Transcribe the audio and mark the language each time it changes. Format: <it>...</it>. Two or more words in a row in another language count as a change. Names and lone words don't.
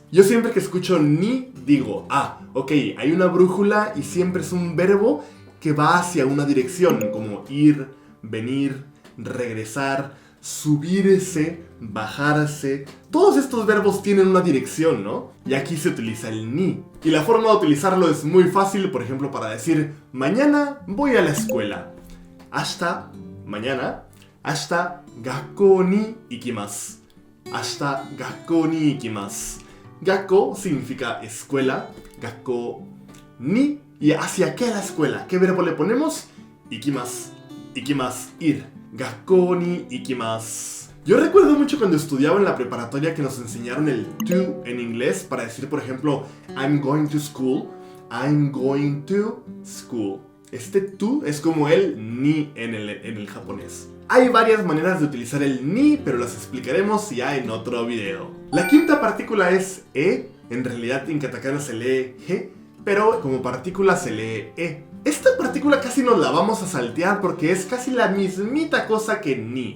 <es>Yo siempre que escucho ni digo, ok, hay una brújula y siempre es un verbo que va hacia una dirección, como ir, venir, regresar, subirse, bajarse. Todos estos verbos tienen una dirección, ¿no? Y aquí se utiliza el ni. Y la forma de utilizarlo es muy fácil, por ejemplo, para decir mañana voy a la escuela. Ashita, mañana.</es> <ja>明日、学校に行きます。明日、学校に行きます.</ja> <es>Gakkou significa escuela.</es> <ja>学校に.</ja> <es>¿Y hacia qué la escuela? ¿Qué verbo le ponemos? Ikimasu. Ikimasu, ir.</es> <ja>学校に行きます.</ja> <es>Yo recuerdo mucho cuando estudiaba en la preparatoria que nos enseñaron el to en inglés para decir, por ejemplo,</es> <en>I'm going to school. I'm going to school.</en> <es>Este to es como el ni en el japonés. Hay varias maneras de utilizar el ni, pero las explicaremos ya en otro video. La quinta partícula es e. En realidad en katakana se lee he, pero como partícula se lee e. Esta partícula casi nos la vamos a saltear porque es casi la mismita cosa que ni.</es>